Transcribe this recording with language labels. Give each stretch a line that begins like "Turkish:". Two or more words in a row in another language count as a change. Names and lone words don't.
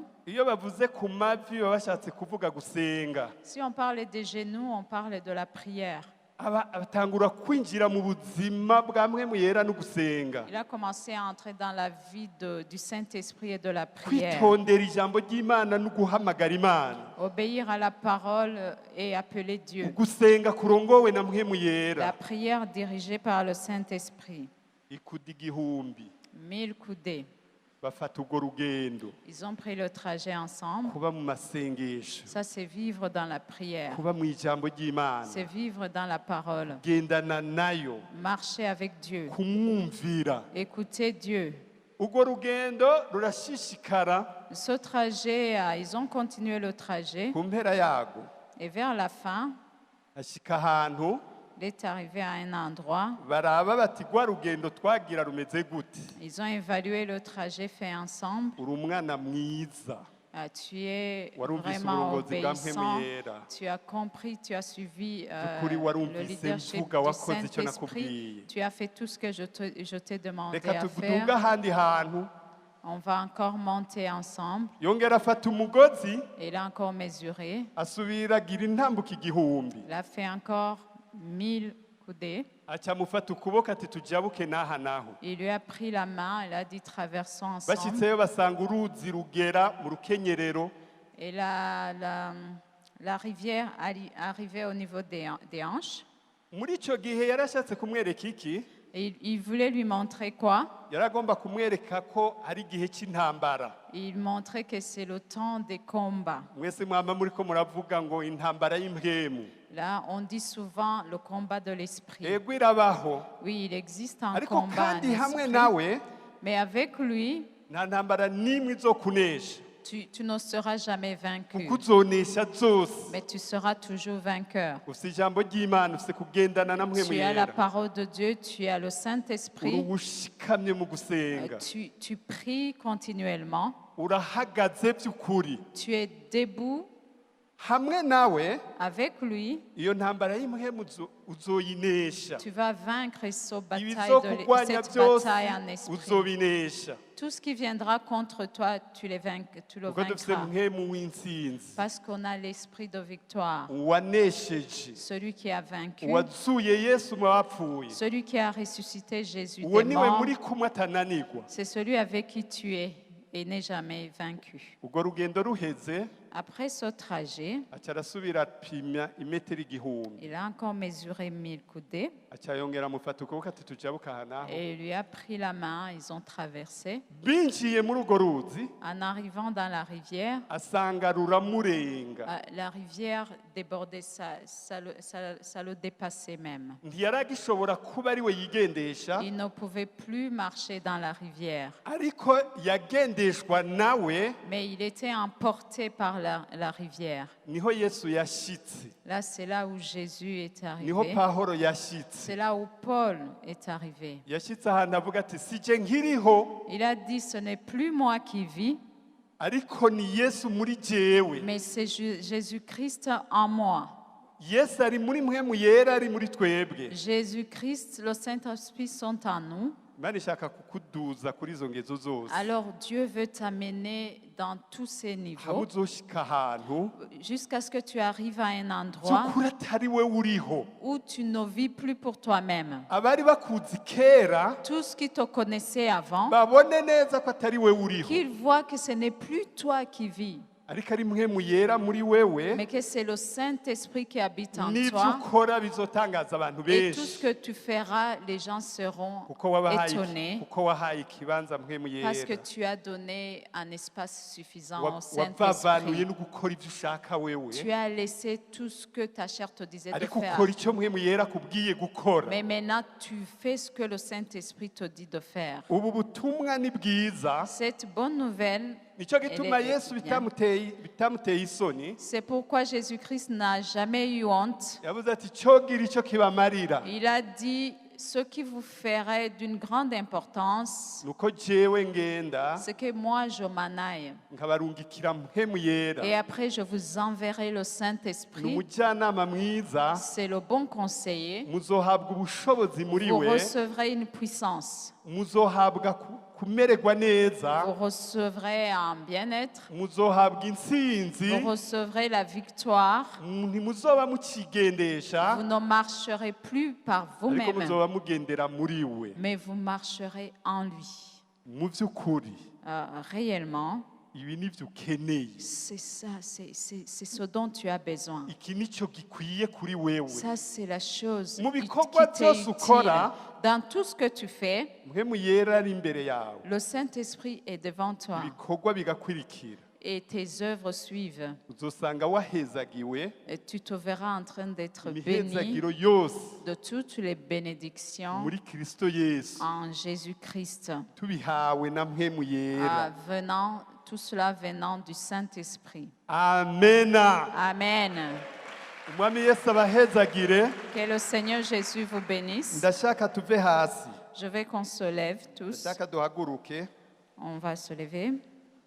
Rundi: iyo bavuze ku mavi baba bashatse kuvuga gusenga.
French: si on parle des genoux, on parle de la prière.
Rundi: batangura kwinjira mu buzima bwa mwemu yera no gusenga.
French: Il a commencé à entrer dans la vie du Saint-Esprit et de la prière.
Rundi: kwitondera ijambo ry'Imana no guhamagara Imana.
French: Obéir à la parole et appeler Dieu.
Rundi: gusenga kurongowe na mwemu
French: La
Rundi: yera.
French: prière dirigée par le Saint-Esprit.
Rundi: ikuda igihumbi
French: 1000 coudées.
Rundi: bafata urwo rugendo.
French: Ils ont pris le trajet ensemble.
Rundi: kuba mu masengesho,
French: Ça, c'est vivre dans la prière.
Rundi: kuba mu ijambo ry'Imana,
French: C'est vivre dans la parole.
Rundi: gendana nayo,
French: Marcher avec Dieu.
Rundi: kumwumvira.
French: Écouter Dieu.
Rundi: urwo rugendo rurashishikara.
French: Ce trajet, ils ont continué le trajet.
Rundi: ku mpera yago
French: Et vers la fin,
Rundi: ashika ahantu
French: il est arrivé à un endroit.
Rundi: baraba bati rwa rugendo twagira rumeze gute.
French: Ils ont évalué le trajet fait ensemble.
Rundi: uri umwana mwiza,
French: Tu es
Rundi: warumvise
French: vraiment
Rundi: uburongozi bwa
French: obéissant.
Rundi: mpemu yera.
French: Tu as compris, tu as suivi
Rundi: By'ukuri
French: le
Rundi: warumvise
French: leadership
Rundi: mvuga
French: du
Rundi: wakoze icyo
French: Saint-Esprit.
Rundi: nakubwiye.
French: Tu as fait tout ce que je t'ai demandé
Rundi: reka
French: à
Rundi: tuduge
French: faire.
Rundi: ahandi hantu.
French: On va encore monter ensemble.
Rundi: yongera afata umugozi
French: Il a encore mesuré.
Rundi: asubira agira intambuka igihumbi.
French: Il a fait encore 1000 coudées.
Rundi: aca amufata ukuboko ati tujabuke n'aha naho.
French: Il lui a pris la main. Il a dit traversons ensemble.
Rundi: bashyitseyo basanga uruzi rugera mu rukenyerero.
French: Et la rivière arrivait au niveau des hanches.
Rundi: muri icyo gihe yarashatse kumwereka iki?
French: Et il voulait lui montrer quoi?
Rundi: yaragomba kumwereka ko ari igihe cy'intambara.
French: Il montrait que c'est le temps des combats.
Rundi: mwese mwama muri ko muravuga ngo intambara y'impwemu.
French: Là, on dit souvent le combat de l'esprit.
Rundi: ego irabaho,
French: Oui, il existe un
Rundi: ariko
French: combat en
Rundi: kandi hamwe
French: esprit,
Rundi: nawe
French: mais avec lui,
Rundi: nta ntambara n'imwe izokunesha,
French: tu ne seras jamais vaincu,
Rundi: kuko uzonesha zose.
French: mais tu seras toujours vainqueur.
Rundi: ufite ijambo ry'Imana, ufite kugendana na mpwemu
French: Tu as la
Rundi: yera.
French: parole de Dieu, tu as le
Rundi: uri
French: Saint-Esprit,
Rundi: ushikamye mu gusenga,
French: tu pries continuellement,
Rundi: urahagaze by'ukuri.
French: tu es debout
Rundi: hamwe nawe
French: avec lui,
Rundi: iyo ntambara y'impwemu uzoyinesha.
French: tu vas vaincre cette
Rundi: ibizokurwanya
French: cette
Rundi: byose
French: bataille en esprit.
Rundi: uzobinesha,
French: Tout ce qui viendra contre toi, tu le
Rundi: kuko dufite
French: vaincras.
Rundi: mpwemu w'intsinzi,
French: Parce qu'on a l'esprit de victoire.
Rundi: uwanesheje,
French: Celui qui a vaincu,
Rundi: uwazuye Yesu mu bapfuye.
French: celui qui a ressuscité Jésus
Rundi: uwo
French: des
Rundi: niwe
French: morts,
Rundi: muri kumwe atananirwa.
French: c'est celui avec qui tu es et n'est jamais vaincu.
Rundi: urwo rugendo ruheze
French: Après ce trajet,
Rundi: aca arasubira apima imetero igihumbi.
French: il a encore mesuré 1000 coudées
Rundi: aca yongera amufata ukuboko ati tujabuka aha naho.
French: et il lui a pris la main. Ils ont traversé.
Rundi: binjiye muri urwo ruzi
French: En arrivant dans la rivière,
Rundi: asanga ruramurenga.
French: la rivière débordait, ça le dépassait même.
Rundi: ntiyari agishobora kuba ari we yigendesha,
French: Il ne pouvait plus marcher dans la rivière,
Rundi: ariko yagendeshwa nawe.
French: mais il était emporté par la rivière.
Rundi: niho Yesu yashitse,
French: Là, c'est là où Jésus est
Rundi: niho
French: arrivé.
Rundi: Pawulo yashitse.
French: C'est là où Paul est arrivé.
Rundi: yashitse ahantu avuga ati sije nkiriho,
French: Il a dit, ce n'est plus moi qui vis,
Rundi: ariko ni Yesu muri jewe.
French: mais c'est Jésus-Christ en moi.
Rundi: Yesu ari muri mpwemu yera, ari muri twebwe.
French: Jésus-Christ, le Saint-Esprit sont en nous.
Rundi: Imana ishaka kukuduza kuri izo ngezo zose.
French: Alors Dieu veut t'amener dans tous ces
Rundi: hamwe
French: niveaux
Rundi: uzoshika ahantu
French: jusqu'à ce que tu arrives à un endroit
Rundi: by'ukuri atari we uriho.
French: où tu ne vis plus pour toi-même.
Rundi: abari bakuzi kera
French: Tous qui te connaissaient avant,
Rundi: babone neza ko atari we uriho.
French: qu'ils voient que ce n'est plus toi qui vis,
Rundi: ariko ari mpwemu yera muri wewe
French: mais que c'est le Saint-Esprit qui habite en
Rundi: n'ibyo
French: toi.
Rundi: ukora bizotangaza abantu
French: Et tout ce
Rundi: benshi
French: que tu feras, les gens seront
Rundi: kuko
French: étonnés
Rundi: wahaye ikibanza mpwemu
French: parce que
Rundi: yera
French: tu as donné un espace suffisant au
Rundi: wavavanuye
French: Saint-Esprit.
Rundi: no gukora ibyo ushaka wewe
French: Tu as laissé tout ce que ta chair te disait de
Rundi: ariko
French: faire.
Rundi: ukora icyo mpwemu yera akubwiye gukora.
French: Mais maintenant, tu fais ce que le Saint-Esprit te dit de faire.
Rundi: ubu butumwa ni bwiza
French: Cette bonne nouvelle,
Rundi: nicyo gituma
French: Elle est
Rundi: yesu
French: bien.
Rundi: bitamuteye isoni
French: c'est pourquoi Jésus-Christ n'a jamais eu honte.
Rundi: yavuze ati cyogira icyo kibamarira
French: Il a dit, ce qui vous ferait d'une grande importance,
Rundi: nuko jewe ngenda
French: c'est que moi, je m'en aille.
Rundi: nkabarungikira mpwemu yera
French: Et après, je vous enverrai le
Rundi: ni
French: Saint-Esprit.
Rundi: umujyanama mwiza
French: C'est le bon conseiller.
Rundi: muzohabwa ubushobozi muri
French: Vous
Rundi: we
French: recevrez une puissance.
Rundi: muzohabwa kumererwa neza
French: Vous recevrez un bien-être.
Rundi: muzohabwa intsinzi
French: Vous recevrez la victoire.
Rundi: ntimuzoba mukigendesha
French: Vous ne marcherez plus par
Rundi: ariko
French: vous-même,
Rundi: muzoba mugendera muri we
French: mais vous marcherez en lui.
Rundi: mu by'ukuri
French: Réellement,
Rundi: ibi ni byo ukeneye
French: c'est ça, c'est ce dont tu as besoin.
Rundi: iki nicyo gikwiye kuri wewe
French: Ça, c'est la chose
Rundi: Mu
French: qui
Rundi: bikorwa
French: t'est
Rundi: byose
French: utile.
Rundi: ukora,
French: Dans tout ce que tu fais,
Rundi: mpwemu yera ari imbere yawe
French: le Saint-Esprit est devant toi
Rundi: ibikorwa bigakurikira
French: et tes œuvres suivent.
Rundi: uzosanga wahezagiwe
French: Et tu te verras en train d'être béni
Rundi: imihezagiro yose
French: de toutes les bénédictions
Rundi: muri kristo yesu
French: en Jésus-Christ,
Rundi: tubihawe na mpwemu yera
French: tout cela venant du Saint-Esprit.
Rundi: amena
French: Amen.
Rundi: umwami yesu abahezagire
French: Que le Seigneur Jésus vous bénisse.
Rundi: ndashaka tuve hasi
French: Je veux qu'on se lève tous.
Rundi: ndashaka duhaguruke
French: On va se lever.